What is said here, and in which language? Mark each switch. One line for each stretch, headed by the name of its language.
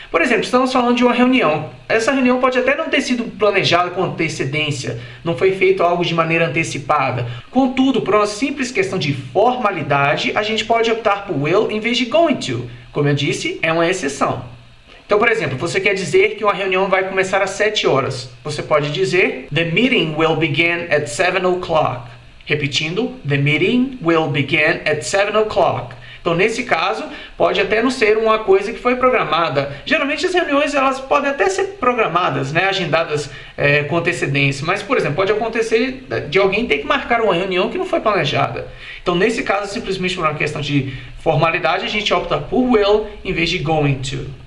Portuguese: Por exemplo, estamos falando de uma reunião. Essa reunião pode até não ter sido planejada com antecedência, não foi feito algo de maneira antecipada. Contudo, por uma simples questão de formalidade, a gente pode optar por will em vez de going to. Como eu disse, é uma exceção. Então, por exemplo, você quer dizer que uma reunião vai começar às 7 horas. Você pode dizer,
English: The meeting will begin at 7 o'clock. Repetindo, The meeting will begin at 7 o'clock.
Portuguese: Então, nesse caso, pode até não ser uma coisa que foi programada. Geralmente, as reuniões elas podem até ser programadas, né, agendadas com antecedência. Mas, por exemplo, pode acontecer de alguém ter que marcar uma reunião que não foi planejada. Então, nesse caso, simplesmente por uma questão de formalidade, a gente opta por will em vez de going to.